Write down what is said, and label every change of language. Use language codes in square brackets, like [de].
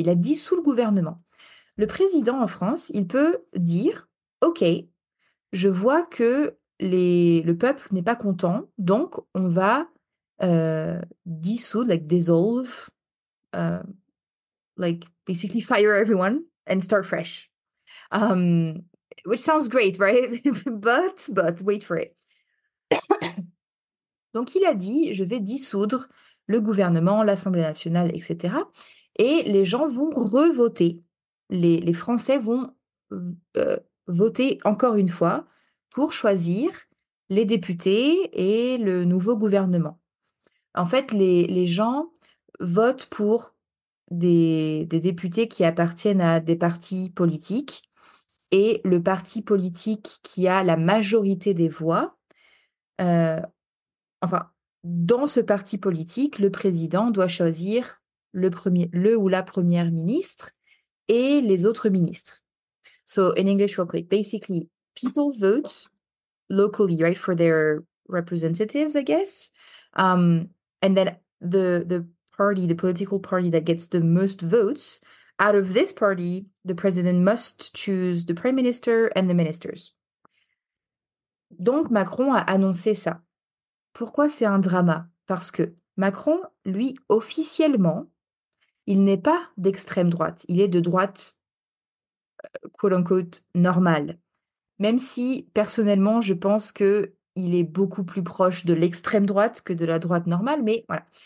[fr] Il a dissous le gouvernement. Le président en France, il peut dire: «OK, je vois que le peuple n'est pas content, donc on va, dissoudre, [en] like dissolve, [fr] heu, [en] like basically fire everyone and start fresh». Um, which sounds great, right? But wait for it. [fr] Donc il a dit: «Je vais dissoudre le gouvernement, l'Assemblée nationale, et cetera», et les gens vont revoter. Les Français vont voter encore une fois pour choisir les députés et le nouveau gouvernement. En fait, les gens votent pour des députés qui appartiennent à des partis politiques, et le parti politique qui a la majorité des voix, heu enfin, dans ce parti politique, le président doit choisir le ou la première ministre et les autres ministres. [en] So in English real quick, basically, people vote locally, right, for their representatives, I guess. And then the political party that gets the most votes, out of this party, the president must choose the prime minister and the ministers. [fr] Donc Macron a annoncé ça. Pourquoi c'est un drama? Parce que Macron, lui, officiellement, il n'est pas d'extrême droite. Il est de droite, [en] quote unquote, [fr] normale. Même si, personnellement, je pense que il est beaucoup plus proche de l'extrême droite que de la droite normale, mais voilà.